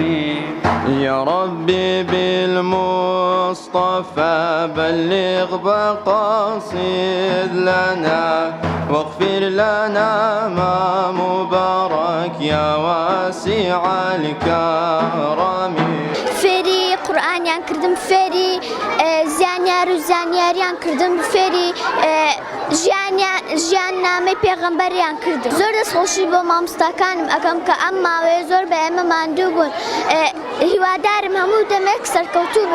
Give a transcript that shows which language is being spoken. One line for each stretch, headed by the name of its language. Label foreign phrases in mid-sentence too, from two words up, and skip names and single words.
Arabic: يا ربي بالمصطفى بلغ بقاصد لنا واغفر لنا ما مبارك يا واسع الكرم.
Central Kurdish: فێری قورئانیان کردم فێری زانیار و زانیاریان کردم فێری ژیان نامەی پێغەمبەریان کردم. زۆر دەستخۆشی بۆ مامۆستاکانم ئەەکەم کە ئەم ماوەیە زۆر بە ئێمە ماندوو بوون هیوادارم هەموو دەمێک سەرکەوتوو بم.